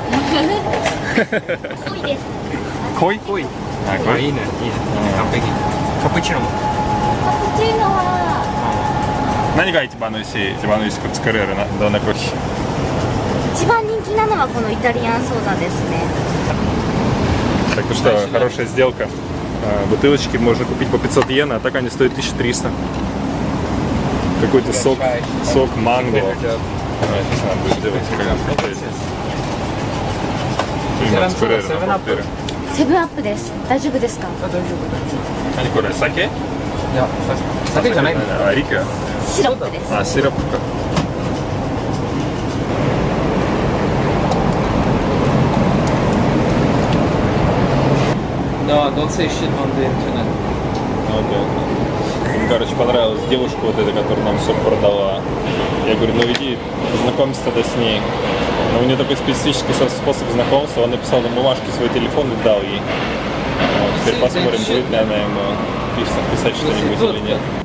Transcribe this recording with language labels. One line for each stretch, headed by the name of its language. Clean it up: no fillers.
Japanese: 濃いです。濃い？濃い。あ、濃い。いいね、いいね。完璧。カプチーノも。カプチーノは。何が一番美味しい？一番美味しく作れるな、どんなコーヒー？一番人気なのはこのイタリアンソーダですね。
Russian: Так что хорошая сделка. Бутылочки можно купить по 500 йен, а так они стоят 1300. Какой-то сок манго. Сейчас она будет делать как
Japanese: セブンアップです。大丈夫ですか？大丈夫。何これ、酒？いや、酒じゃない。あ、リカ。シロップです。あ、シロップか。
English: No, don't say shit on the internet.
Russian: Мне, короче, понравилась девушка вот эта, которая нам сок продала. Я говорю, ну иди, познакомься тогда с ней. Но у нее такой специфический способ знакомства. Он написал на бумажке свой телефон и дал ей. Вот, теперь посмотрим, будет ли она ему писать что-нибудь или нет.